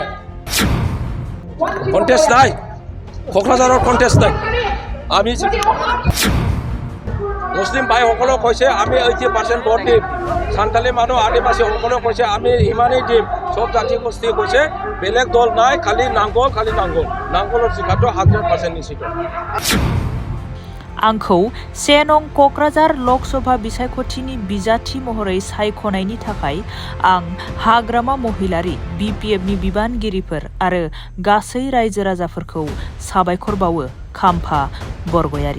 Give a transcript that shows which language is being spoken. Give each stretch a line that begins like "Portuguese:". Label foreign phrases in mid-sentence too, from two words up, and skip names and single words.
Assamese: কণ্টেষ্ট নাই, কোকৰাঝাৰৰ কণ্টেষ্ট নাই। আমি মুছলিম ভাইসকলেও কৈছে আমি 80% ভোট দিম, সান্তালী মানুহ আদিবাসীসকলেও কৈছে আমি ইমানেই দিম। সব জাতি গোষ্ঠী কৈছে বেলেগ দল নাই, খালি নাঙ্গল নাঙ্গলৰ জিকাটো 100% নিশ্চিত।
Bodo: आंखौ 1 नं क'क्राझार लकसभा बिसायख'थिनि बिजाथि महरै सायख'नायनि थाखाय आं हाग्रामा महिलारि BPFनि बिबानगिरिफोर आरो गासै रायजो राजाफोरखौ साबायखर बावो। खाम्फा बरगयारि।